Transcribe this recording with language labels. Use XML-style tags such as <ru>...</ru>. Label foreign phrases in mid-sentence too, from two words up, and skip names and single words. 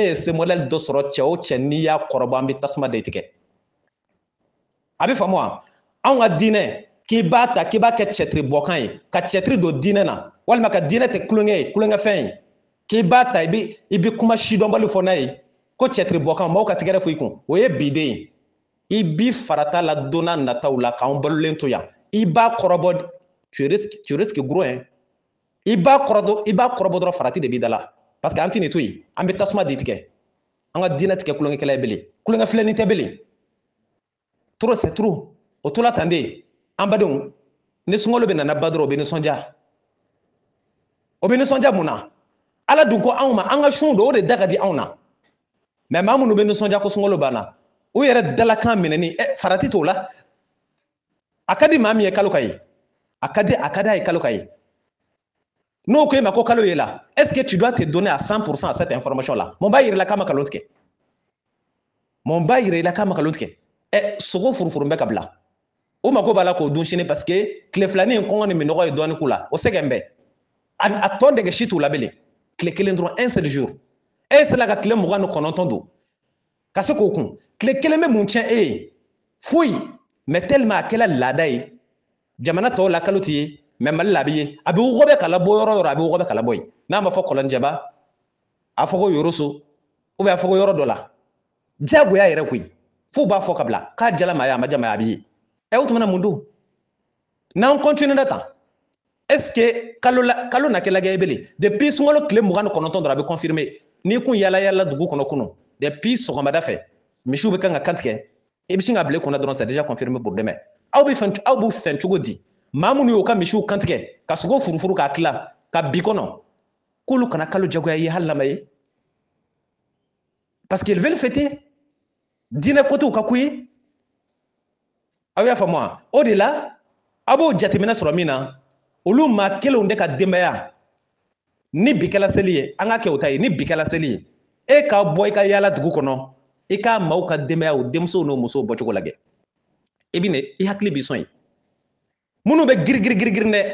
<bm>ye</bm> <fr>ce modèle</fr> <bm>dɔ sɔrɔ cɛ o cɛ n'i y'a kɔrɔbɔ an bɛ tasuma de tigɛ a bɛ faamu wa anw ka diinɛ k'i b'a ta k'i b'a kɛ cɛtiri bɔkan ye ka cɛtiri don diinɛ na walima ka diinɛ tɛ kulonkɛ ye kulonkɛfɛn ye k'i b'a ta i bɛ kuma sidɔnbali fɔ n'a ye ko cɛtiri bɔkan maaw ka tigɛrɛ fɔ i kun o ye biden ye i b'i farata la don n'a nataw la k'anw balolen to yan i b'a kɔrɔbɔ</bm> <fr>tu risques gros hein</fr> <bm>i b'a kɔrɔbɔ dɔrɔn farati de b'i da la</bm> <fr>parce que</fr> <bm>an tɛ nin to yen an bɛ tasuma de tigɛ an ka diinɛ tigɛ kulonkɛkɛla ye bilen kulonkɛfilɛnin tɛ bilen</bm> <fr>trop c'est trop</fr> <bm>o to la tan de an badenw ni sunkalo bɛ nana ba dɔrɔn o bɛ nisɔndiya mun na ala dun ko anw ma an ka sun don o de da ka di anw na mais maa minnu bɛ nisɔndiya ko sunkalo banna u yɛrɛ dalakan minɛni farati t'o la a ka di maa min ye kalo ka ye a ka di a ye kalo ka ye n'o ko e ma ko kalo ye la</bm> <fr>est-ce que tu dois te donner à 100% à cette information là</fr> <bm>mun b'a yira i la k'a ma kalon tigɛ mun b'a yira i la k'a ma kalon tigɛ sogo furufuru bɛ ka bila o mako b'a la k'o dun sini</bm> <fr>parce que</fr> <bm>tile filanin kɔngɔ ni minɔgɔ ye dɔɔni k'u la o sɛgɛn bɛ a tɔ dɛgɛ si t'u la bilen tile kelen dɔrɔn</bm> <fr>un seul jour</fr> <bm>e sera ka tile 29 don ka se k'o kun tile kelen bɛ mun tiɲɛ e ye foyi</bm> <fr>mais tellement</fr> <bm>a kɛla laada ye jamana tɔw la kalo t'i ye mais Mali la a bɛ ye a bɛ wɔgɔbɛ ka labɔ yɔrɔ o yɔrɔ a bɛ wɔgɔbɛ ka labɔ yen n'a ma fɔ kɔlɔnjɛba a fɔ ko yoroso</bm> <fr>ou bien</fr> <bm>a fɔ ko yɔrɔ dɔ la diyagoya yɛrɛ koyi f'u b'a fɔ ka bila k'a jala maa ye a ma ja maa ye a bɛ ye o tuma na mun don n'an continuera tan</bm> <fr>est-ce que</fr> <bm>kalo na kɛ lajɛ bilen depuis sunkalo tile 29 dɔrɔn a bɛ confirmer n'i kun yala yala dugu kɔnɔ kunun depuis sɔgɔmada fɛ misiw bɛ kan ka kan tigɛ i bɛ sin ka bila i kunna dɔrɔn</bm> <fr>c'est déjà confirmé pour demain</fr> <bm>aw bɛ fɛn cogo di maa minnu y'u ka misiw kan tigɛ ka sogo furufuru k'a tila ka bi kɔnɔ k'olu kana kalo jagoya ye hali n'a ma ye</bm> <fr>parce qu'ils veulent fêter</fr> <bm>diinɛ kotew ka k'u ye aw y'a faamu wa o de la a b'o jateminɛ sɔrɔ min na olu maa kelenw de ka denbaya ni bi kɛla seli ye an ka kɛ o ta ye ni bi kɛla seli ye e ka bɔ i ka yaala dugu kɔnɔ i ka maaw ka denbaya o denmusow n'o musow bɔcogo lajɛ i bɛ i hakili b'i sɔn ye minnu bɛ girigirigirigirin dɛ</bm>